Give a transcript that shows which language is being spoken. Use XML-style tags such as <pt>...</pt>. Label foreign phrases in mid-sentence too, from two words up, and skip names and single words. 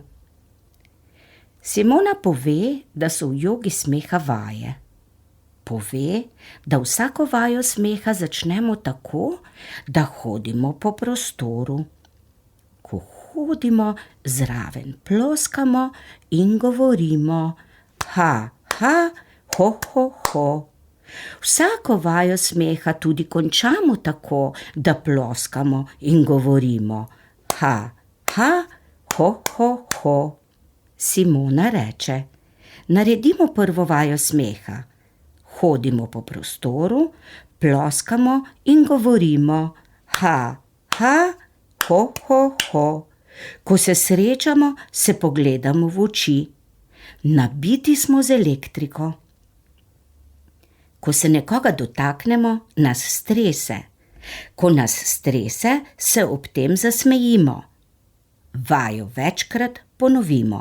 <sl>Simona pove, da so v jogi smeha vaje. Pove, da vsako vajo smeha začnemo tako, da hodimo po prostoru. Ko hodimo, zraven ploskamo in govorimo: ha, ha, ho, ho, ho. Vsako vajo smeha tudi končamo tako, da ploskamo in govorimo: ha, ha, ho, ho, ho. Simona reče: naredimo prvo vajo smeha. Hodimo po prostoru, ploskamo in govorimo: ha, ha, ho, ho, ho. Ko se srečamo, se pogledamo v oči. nabiti smo z elektriko. Ko se nekoga dotaknemo, nas strese. Ko nas strese, se ob tem zasmejimo. Vajo večkrat ponovimo.</sl>